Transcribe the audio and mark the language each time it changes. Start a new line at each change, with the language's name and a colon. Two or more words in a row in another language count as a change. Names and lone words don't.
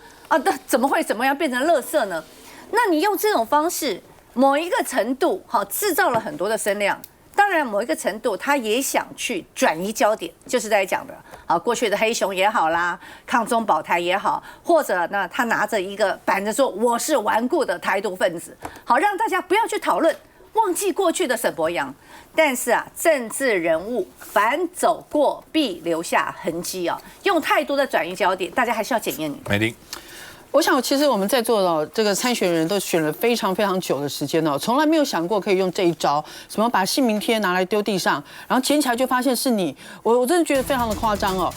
Chinese: 啊，那怎麼會沈伯洋變成垃圾呢？那你用這種方式，某一個程度好制造了很多的聲量。當然，某一個程度，他也想去轉移焦點，就是在講的啊，過去的黑熊也好啦，抗中保台也好，或者呢，他拿着一個板子說我是頑固的台獨分子，好讓大家不要去討論，忘記過去的沈伯洋。但是啊，政治人物凡走過必留下痕跡啊，用太多的轉移焦點，大家還是要檢驗你。美玲。我想，其實我們在座的這個參選人都選了非常非常久的時間哦，從來沒有想過可以用這一招，什麼把姓名貼拿來丟地上，然後撿起來就發現是你，我真的覺得非常的誇張哦。